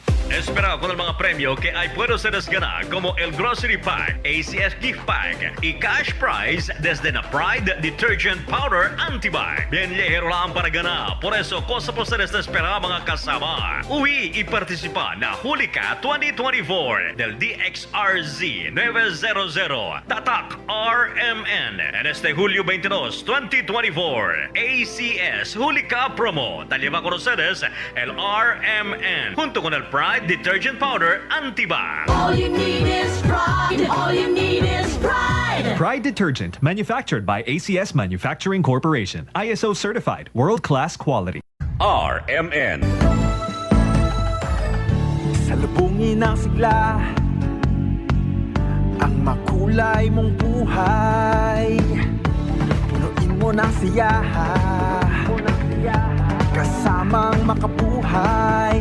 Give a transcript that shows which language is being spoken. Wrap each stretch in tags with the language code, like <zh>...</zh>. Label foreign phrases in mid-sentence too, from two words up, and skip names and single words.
<cbk>Espera con el mga premio que hay puedes ganar como el Grocery Pack, ACS Gift Pack y Cash Prize desde na Pride Detergent Powder Anti-Bite. Bien ligero lang para ganar. Por eso, cosa po sa espera mga kasama. Uwi y participa na Hulika 2024 del DXRZ 900 Tatak RMN en este Julio 22, 2024. ACS Hulika Promo. Talima con ustedes el RMN junto con el Pride Detergent Powder Anti-Bite.</cbk> <en>All you need is pride. All you need is pride. Pride Detergent, manufactured by ACS Manufacturing Corporation. ISO certified, world-class quality. RMN.</en> <tl>Salubungin ng sigla ang makulay mong buhay. Punuin mo ng siyaha kasamang makabuhay.</tl>